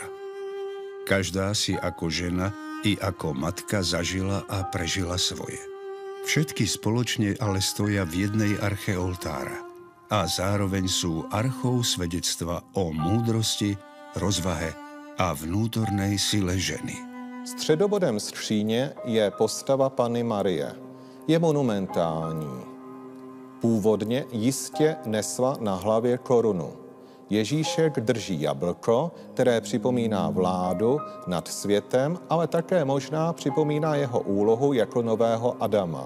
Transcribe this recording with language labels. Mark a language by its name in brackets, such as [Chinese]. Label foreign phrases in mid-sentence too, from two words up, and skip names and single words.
[Slovak] Každá si ako žena i ako matka zažila a prežila svoje. Všetky spoločne ale stoja v jednej arche oltára a zároveň sú archou svedectva o múdrosti, rozvahe a vnútornej sile ženy. [Czech] Středobodem skříně je postava Panny Marie. Je monumentální. Původně jistě nesla na hlavě korunu. Ježíšek drží jablko, které připomíná vládu nad světem, ale také možná připomíná jeho úlohu jako nového Adama.